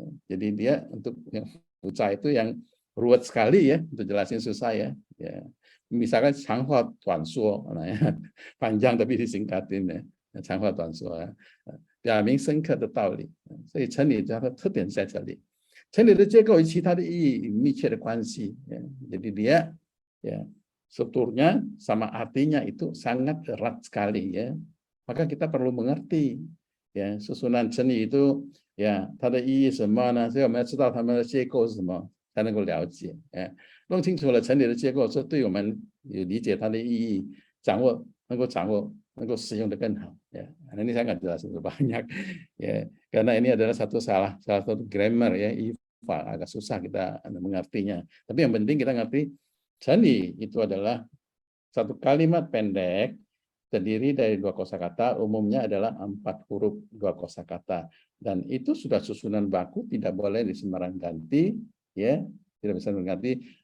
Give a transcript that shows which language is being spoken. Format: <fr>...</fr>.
<id>Jadi dia untuk yang futsal itu yang ruwet sekali ya, untuk jelasin susah ya. Misalkan</id> <zh>长话短说，</zh> <id>panjang tapi disingkatin ya,</id> <zh>长话短说啊，表明深刻的道理。所以成语它的特点在这里。成语的结构与其他的意义有密切的关系.</zh> <id>Jadi dia strukturnya sama artinya itu sangat erat sekali ya. Maka kita perlu mengerti ya susunan 成语 itu ya</id> <zh>它的意义什么呢？所以我们要知道它们的结构是什么，才能够了解。弄清楚了成语的结构，这对我们有理解它的意义，能够使用的更好.</zh> <id>Ini saya nggak jelasin banyak ya, karena ini adalah salah satu grammar ya, agak susah kita mengertinya. Tapi yang penting kita ngerti 成语 itu adalah satu kalimat pendek terdiri dari 2 kosakata, umumnya adalah 4 huruf 2 kosakata, dan itu sudah susunan baku, tidak boleh disembarang ganti ya, tidak bisa mengganti.</id>